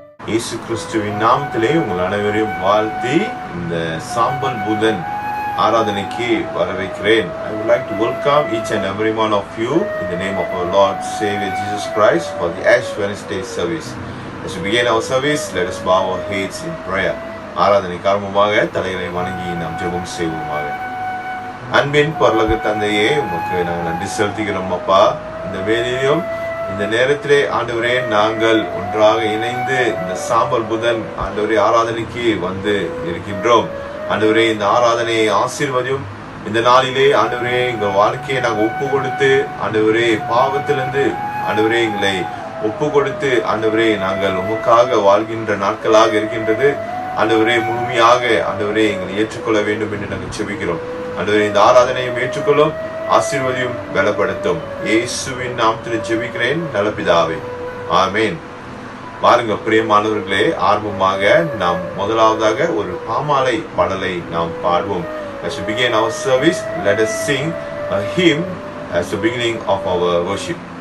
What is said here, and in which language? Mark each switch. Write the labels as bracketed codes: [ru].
[ta] இயேசு கிறிஸ்துவின் நாமத்திலே உங்கள் அனைவரையும் வாழ்த்தி இந்த சாம்பல் புதன் ஆராதனைக்கு வரவேற்கிறேன். [en] I would like to welcome each and every one of you in the name of our Lord Savior Jesus Christ for the Ash Wednesday service. As we begin our service, let us bow our heads in prayer. [ta] ஆராதனை காரணமாக தலைகளை வணங்கி நாம் ஜெபம் செய்வோமாக. அன்பின் பரலோக தந்தையே, உமக்கு நாங்கள் நன்றி செலுத்துகிறோம் அப்பா. இந்த வேளையிலும் இந்த நேரத்திலே ஆண்டவரே நாங்கள் ஒன்றாக இணைந்து இந்த சாம்பல் புதன் ஆண்டவரே ஆராதனைக்கு வந்து இருக்கின்றோம். ஆண்டவரே இந்த ஆராதனையை ஆசீர்வதியும். இந்த நாளிலே ஆண்டவரே எங்கள் வாழ்க்கையை நாங்கள் ஒப்பு கொடுத்து ஆண்டவரே பாவத்திலிருந்து ஆண்டவரே எங்களை ஒப்பு கொடுத்து ஆண்டவரே நாங்கள் உமக்காக வாழ்கின்ற நாட்களாக இருக்கின்றது. ஆண்டவரே முழுமையாக ஆண்டவரே எங்களை ஏற்றுக்கொள்ள வேண்டும் என்று நாங்கள் செபிக்கிறோம். ஆண்டவரே இந்த ஆராதனையும் ஏற்றுக்கொள்ளும், ஆசீர்வதியும், பலப்படுத்தும். இயேசுவின் நாமத்தில் ஜெபிக்கிறேன் நல்ல பிதாவே, ஆமென். பாருங்க பிரியமானவர்களே, ஆர்வமாக நாம் முதலாவதாக ஒரு பாமாலை பாடலை நாம் பாடுவோம். [en] As we begin our service, let us sing a hymn as the beginning of our worship.